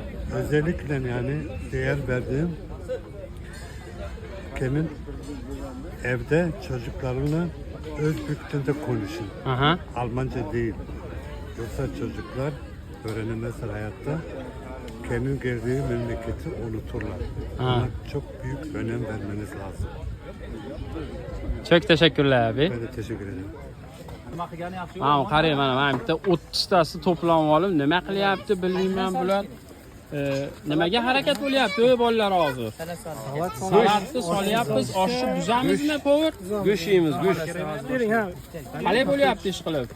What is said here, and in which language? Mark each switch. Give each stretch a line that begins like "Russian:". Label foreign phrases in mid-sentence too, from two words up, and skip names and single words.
Turkish: Özellikle yani değer verdiğim kendi evde çocuklarına Özbekçe de konuşun. Aha. Almanca değil. Yoksa çocuklar öğrenemezler hayatta. Kendi geldiği memleketi unuturlar. Buna çok büyük önem vermeniz lazım. Çok teşekkürler abi. Ben de teşekkür ederim.
Uzbek: Mana qarang, mana bitta 30 tasi to'planib olib, nima qilyapti bilmayman bular. Nimaga harakat bo'lyapti ey bolalar hozir? Salatni solyapmiz, oshni buzamizmi, povur? Go'sht yeymiz, go'sht. Bering ha. Qalay bo'lyapti ish qilib?